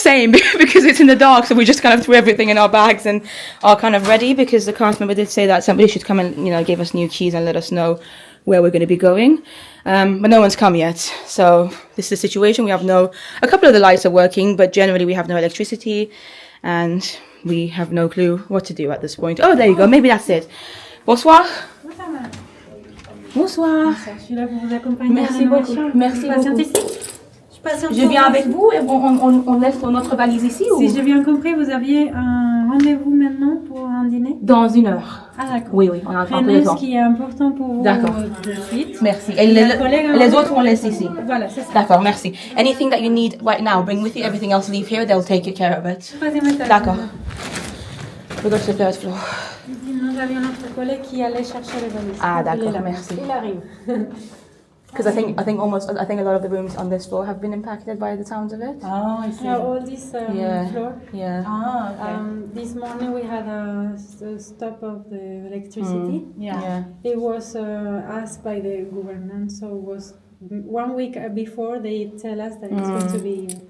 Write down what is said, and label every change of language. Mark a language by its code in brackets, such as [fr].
[en] Same, because it's in the dark, so we just kind of threw everything in our bags and are kind of ready because the cast member did say that somebody should come and, give us new keys and let us know where we're going to be going. But no one's come yet. So this is the situation. We have a couple of the lights are working, but generally we have no electricity and we have no clue what to do at this point. Oh, there you go. Maybe that's it. [fr] Bonsoir. Bonsoir. Je suis là pour vous accompagner. Merci beaucoup. Merci beaucoup. Je viens avec vous et on laisse notre valise ici ou... Si j'ai bien compris, vous aviez un rendez-vous maintenant pour un dîner? Dans 1 heure. Ah d'accord. Oui, on a un peu de temps. Ce qui est important pour vous de suite. Merci. Et les autres, on laisse ici. Voilà, c'est ça. D'accord, merci. [en] Anything that you need right now, bring with you. Everything else, leave here. They'll take care of it. [fr] D'accord. [en] We go to the third floor. [fr] Nous avions notre collègue qui allait chercher les valises. Ah d'accord, merci. Il arrive. [en] Because I think a lot of the rooms on this floor have been impacted by the sounds of it. Oh, I see. All this floor. Yeah. Ah, okay. This morning we had a stop of the electricity. Yeah. It was asked by the government, so it was 1 week before they tell us that it's going to be